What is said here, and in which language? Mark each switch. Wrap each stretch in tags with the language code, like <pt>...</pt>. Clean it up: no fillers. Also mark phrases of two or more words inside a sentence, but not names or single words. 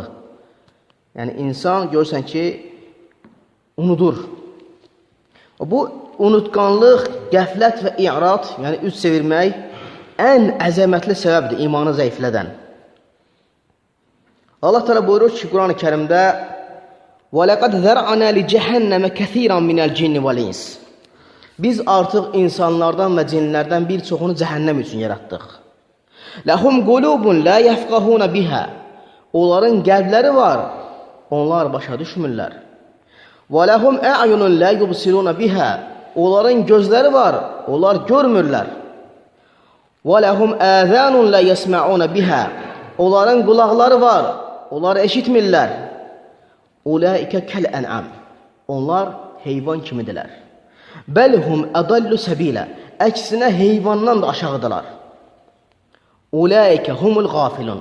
<az>Yəni, insan görürsən ki, unudur. Bu unutqanlıq, qəflət və i'rad, yəni üst çevirmək ən əzəmətli səbəbdir imanı zəiflədən. Allah Teala buyurur ki, Quran-ı Kərimdə</az> <ar>وَلَقَدْ ذَرْعَنَا لِجَهَنَّمَ كَثِيرًا مِنَ الْجِنِّ وَالْإِنسِ</ar> <az>Biz artıq insanlardan və cinlərdən bir çoxunu cəhənnəm üçün yaratdıq.</az> <ar>لَهُمْ قُلُوبٌ لَا يَفْقَهُونَ بِهَا</ar> <az>Onların qəlbləri var, onlar başa düşmürlər.</az> <ar>وَلَهُمْ أَعْيُنٌ لَا يُبْصِرُونَ بِهَا</ar> <az>Onların gözləri var, onlar görmürlər.</az> <ar>وَلَهُمْ آذَانٌ لَا يَسْمَعُونَ بِهَا</ar> <az>Onların qulaqları var, onlar eşitmirlər.</az> <ar>أولئك كالأنعام</ar> <az>Onlar heyvan kimidirlər.</az> <ar>بل هم أضل سبيلا.</ar> <az>Əksinə heyvandan da aşağıdılar.</az> <ar>أولئك هم الغافلون.</ar>